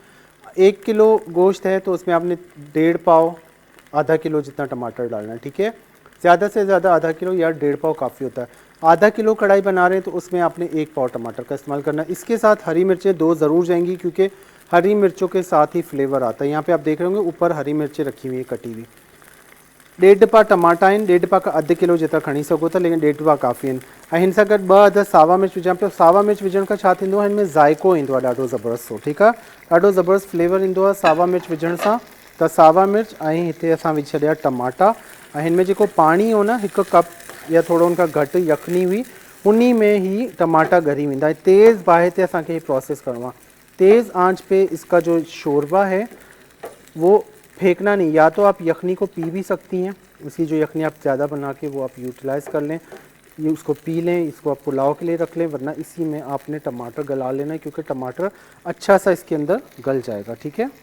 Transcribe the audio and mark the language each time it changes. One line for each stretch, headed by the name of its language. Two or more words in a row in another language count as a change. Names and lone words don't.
Urdu: 1 کلو گوشت ہے تو اس میں آپ نے 1.5 پاؤ آدھا کلو جتنا ٹماٹر ڈالنا ہے، ٹھیک ہے. زیادہ سے زیادہ آدھا کلو یا 1.5 پاؤ کافی ہوتا ہے۔ آدھا کلو کڑاہی بنا رہے ہیں تو اس میں آپ نے 1 پاؤ ٹماٹر کا استعمال کرنا ہے. اس کے ساتھ ہری مرچیں 2 ضرور جائیں گی کیونکہ ہری مرچوں کے ساتھ ہی فلیور آتا ہے. یہاں پہ آپ دیکھ رہے ہوں گے اوپر ہری مرچیں رکھی ہوئی ہے کٹی ہوئی.
Sindhi: 1.5 पा टमाटा आहिनि, 1.5 पा का अधु किलो जेतिरा खणी सघो था, लेकिन 1.5 पा काफ़ी आहिनि। ऐं हिन सां गॾु 2 अदद सावा मिर्च विझां पियो। सावा मिर्च विझण खां छा थींदो आहे, हिन में ज़ाइको ईंदो आहे ॾाढो ज़बरदस्त, ठीकु आहे, ॾाढो ज़बरदस्त फ्लेवर ईंदो आहे सावा मिर्च विझण सां। त सावा मिर्च ऐं हिते असां विझी छॾिया टमाटा, ऐं हिन में जेको पाणी हो न 1 कप या थोरो उनखां घटि यखनी हुई, उन्हीं में ही टमाटा ॻरी वेंदा। तेज़ बाहि ते असांखे ये प्रोसेस करणो आहे।
Urdu: تیز آنچ پہ اس کا جو شوربہ ہے وہ پھینکنا نہیں. یا تو آپ یخنی کو پی بھی سکتی ہیں، اس کی جو یخنی آپ زیادہ بنا کے وہ آپ یوٹیلائز کر لیں، یہ اس کو پی لیں، اس کو آپ پلاؤ کے لیے رکھ لیں، ورنہ اسی میں آپ نے ٹماٹر گلا لینا ہے کیونکہ ٹماٹر اچھا سا اس کے اندر گل جائے گا، ٹھیک ہے.